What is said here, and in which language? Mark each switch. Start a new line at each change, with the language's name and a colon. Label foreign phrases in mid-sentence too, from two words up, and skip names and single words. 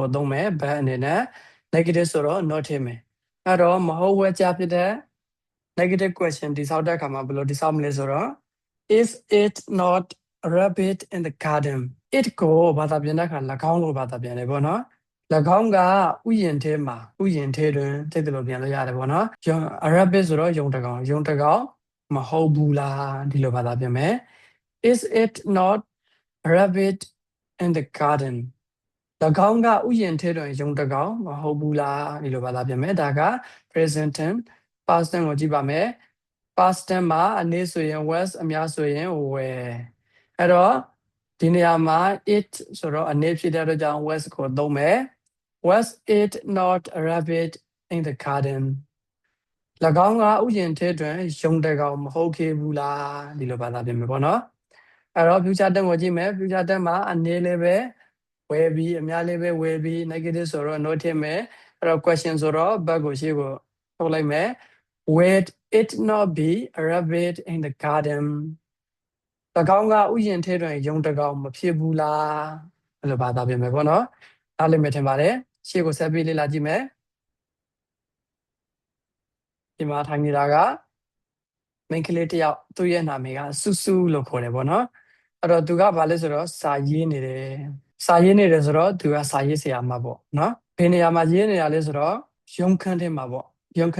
Burmese: သုံးမယ်ဘယ်အနေနဲ့ negative ဆိုတော့ not ထည့်မယ်အဲ့တော့မဟုတ်ဝါကျဖြစ်တဲ့
English: negative question
Burmese: တိဆောက်တဲ့အခါမှာဘယ်လိုတိဆောက်မလဲဆိုတော့
English: is it not a rabbit in the garden
Burmese: it ကိုဘာသာပြန်တဲ့အခါ၎င်းကိုဘာသာပြန်တယ်ပေါ့နော်၎င်းကဥယျာဉ်ထဲမှာဥယျာဉ်ထဲတွင် တိတ်တယ်လို့ပြန်လို့ရတယ်ပေါ့နော်
English: a rabbit
Burmese: ဆိုတော့ယုံတကောင်မဟုတ်ဘူးလားဒီလိုဘာသာပြန်မယ်
English: is it not a rabbit in the garden
Burmese: ၎င်းကဥယျာဉ်ထဲတွင်ယုံတကောင်မဟုတ်ဘူးလားဒီလိုဘာသာပြန်မယ်ဒါက
English: present tense past tense
Burmese: ကိုကြည့်ပါမယ်
English: past tense
Burmese: မှာအနေဆိုရင် was အများဆိုရင် were အဲ့တော့ဒီနေရာမှာ it ဆိုတော့အနေဖြစ်တဲ့အတွက်ကြောင့် was ကို သုံးမယ်
English: was it not a rabbit in the garden
Burmese: ၎င်းကဥယျာဉ်ထဲတွင်ယုံတကောင်မဟုတ်ခဲ့ဘူးလားဒီလို ဘာသာပြန်မယ်ပေါ့နော်အဲ့တော့
English: future tense
Burmese: ကိုကြည့်မယ်
English: future tense
Burmese: မှာအနေလည်းပဲဝယ်ပြီးအများလည်းပဲဝယ်ပြီး negative ဆိုတော့ no ထည့်မယ်အဲ့တော့ question ဆိုတော့ back ကိုရှေ့ကိုထုတ်လိုက်မယ်
English: would it not be a rabbit in the garden
Burmese: ၎င်းကဥယျာဉ်ထဲတွင်ယုံတကောင်မဖြစ်ဘူးလားအဲ့လိုဘာသာပြန်မယ်ပေါ့နော်နားလည်မယ်ထင်ပါတယ်ရှေ့ကိုဆက်ပြီးလေ့လာကြည့်မယ် ဒီမှာထိုင်နေတာကမိန်းကလေးတယောက်သူ့ရဲ့နာမည်ကစုစုလို့ခေါ်တယ်ပေါ့နော်အဲ့တော့သူကဘာလဲဆိုတော့စာရေးနေတယ်ဆိုတော့သူကစာရေးဆရာမပေါ့နော်ဘယ်နေရာမှာရေးနေရလဲဆိုတော့ရုံးခန်းထဲမှာပေါ့ရုံးခ